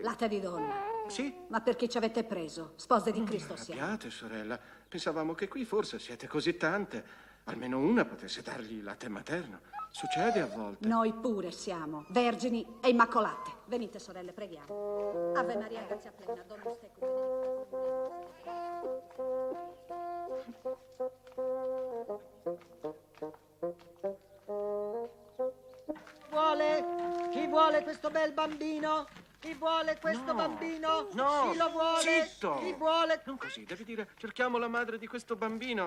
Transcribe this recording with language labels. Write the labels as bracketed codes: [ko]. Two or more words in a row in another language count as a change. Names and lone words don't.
[it] Latte di donna. Sì? Ma perché ci avete preso? Spose di Non vi Cristo siamo. arrabbiate, sorella. Pensavamo che qui forse siete così tante. Almeno una potesse dargli latte materno. Succede a volte. Noi pure siamo vergini e immacolate. Venite, sorelle, preghiamo. [la] Ave Maria, grazia plena, Dominus tecum, [it] Chi vuole questo bel bambino? Chi vuole questo bambino? No, Chi lo vuole? zitto! Chi vuole? Non così, devi dire, cerchiamo la madre di questo bambino.